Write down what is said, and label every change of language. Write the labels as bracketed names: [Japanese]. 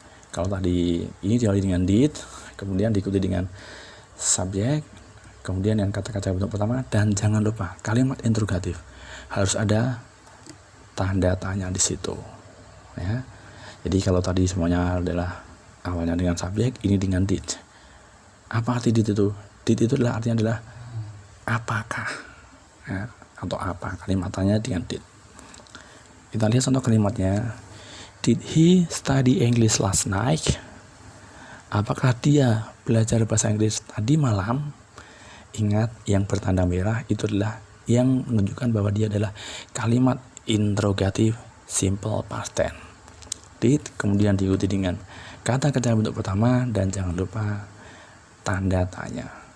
[Indonesian] Kalau tadi ini diawali dengan did, kemudian diikuti dengan subjek, kemudian yang kata kerja bentuk pertama, dan jangan lupa kalimat interrogatif harus ada tanda tanya di situ. Ya. Jadi kalau tadi semuanya adalah awalnya dengan subjek, ini dengan did. Apa arti did itu? Did itu adalah artinya adalah apakah, ya, atau apa, kalimat tanya dengan did. Kita lihat contoh kalimatnya. [English] Did he study English last night? [Indonesian] Apakah dia belajar bahasa Inggris tadi malam? Ingat, yang bertanda merah itu adalah yang menunjukkan bahwa dia adalah kalimat interrogatif simple past tense. Did, kemudian diikuti dengan kata kerja bentuk pertama, dan jangan lupa tanda tanya.